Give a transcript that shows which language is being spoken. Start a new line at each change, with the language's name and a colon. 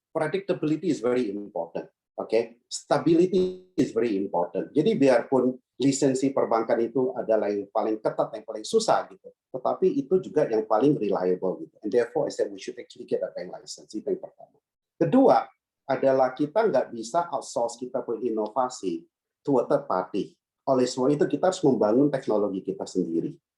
English: Predictability is very important. Stability is very important.
Indonesian: Jadi biarpun lisensi perbankan itu adalah yang paling ketat, yang paling susah gitu, tetapi itu juga yang paling reliable gitu.
English: And therefore, I said we should actually get a bank license.
Indonesian: Itu yang pertama. Kedua adalah kita nggak bisa outsource kita berinovasi
English: to a third party.
Indonesian: Oleh sebab itu kita harus membangun teknologi kita sendiri.